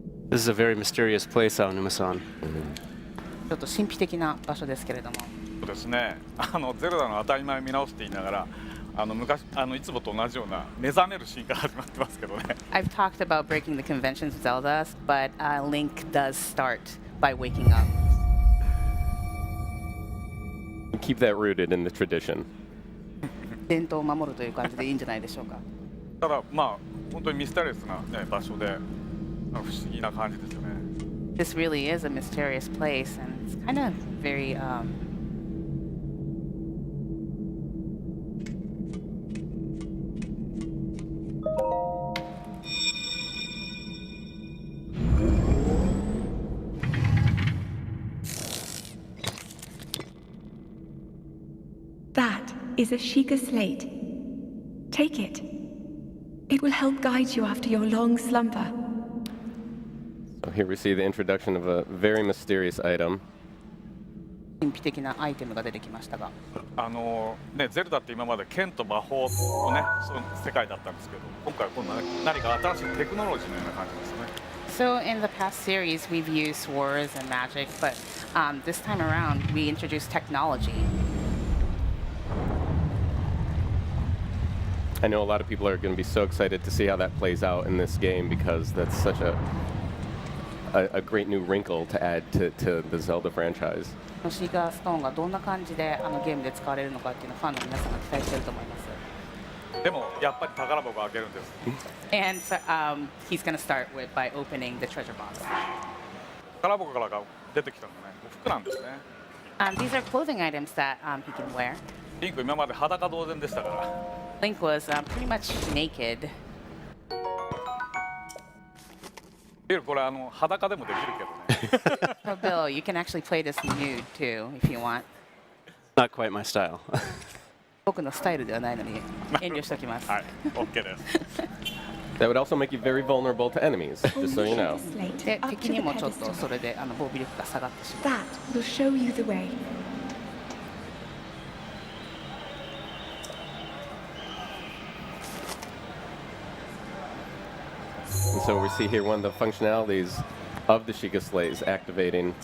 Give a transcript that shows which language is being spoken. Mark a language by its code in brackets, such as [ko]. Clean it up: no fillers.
[en] This is a very mysterious place, Aonuma-san. [ja] ちょっと神秘的な場所ですけれども。そうですね。ゼルダの当たり前を見直すって言いながら、昔いつもと同じような目覚めるシーンから始まってますけどね。 [en] I've talked about breaking the conventions of Zelda, but Link does start by waking up. Keep that rooted in the tradition. [ja] 伝統を守るという感じでいいんじゃないでしょうか。ただまあ本当にミステリアスな、ね、場所で。不思議な感じですよね。 [en] This really is a mysterious place, and it's kind of very. That is a Sheikah slate. Take it. It will help guide you after your long slumber. So here we see the introduction of a very mysterious item. [ja] 神秘的なアイテムが出てきましたが。ね、ゼルダって今まで剣と魔法のね、そういう世界だったんですけど、今回は今度何か新しいテクノロジーのような感じですね。 [en] So in the past series, we've used swords and magic, but this time around, we introduced technology. I know a lot of people are going to be so excited to see how that plays out in this game because that's such a great new wrinkle to add to the Zelda franchise. [ja] シーカーストーンがどんな感じでゲームで使われるのかっていうのをファンの皆さんが期待していると思います。でもやっぱり宝箱を開けるんです。 [en] And so, he's going to start by opening the treasure box. [ja] 宝箱から出てきたのね、服なんですね。 [en] These are clothing items that he can wear. [ja] リンク今まで裸同然でしたから。 [en] Link was pretty much naked. [ja] これ裸でもできるけどね。 [en] So Bill, you can actually play this nude too if you want. Not quite my style. [ja] 僕のスタイルではないのに遠慮しておきます。はい、OK です。 [en] That would also make you very vulnerable to enemies, just so you know. [ja] で、敵にもちょっとそれで防備力が下がってしまう。 [en] That will show you the way. And so we see here one of the functionalities of the Sheikah Slate is activating